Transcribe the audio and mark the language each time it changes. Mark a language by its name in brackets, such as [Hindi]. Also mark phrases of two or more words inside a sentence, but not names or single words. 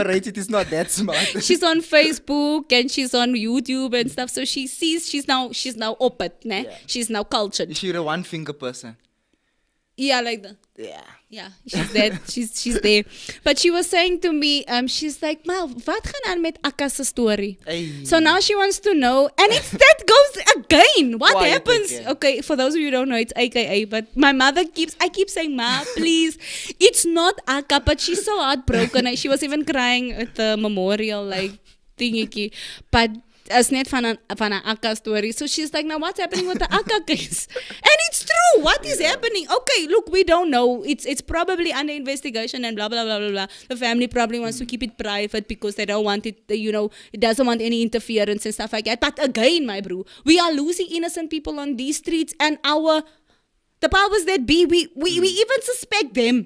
[English] operates, it is not that smart. She's on Facebook and she's on YouTube and stuff. So she sees she's now open, ne? Yeah. She's now cultured. Is she a one finger person? Yeah, like that. Yeah. She's there. she's there. But she was saying to me, she's like, [Afrikaans] "Ma, wat gaan aan met Akka's story?" [English] Hey. So now she wants to know, and that goes again. What Quiet happens? again. Okay, for those of you who don't know, it's AKA. But my mother I keep saying, "Ma, please, it's not Akka." But she's so heartbroken. She was even crying at the memorial, like thingy. But it's [Afrikaans] net van een [English] Akka story. So she's like, now what's happening with the Akka case? And it's true. What is happening? Okay, look, we don't know. It's probably under investigation and blah, blah, blah, blah, blah. The family probably wants to keep it private because they don't want it, it doesn't want any interference and stuff like that. But again, my bro, we are losing innocent people on these streets, and the powers that be, we even suspect them.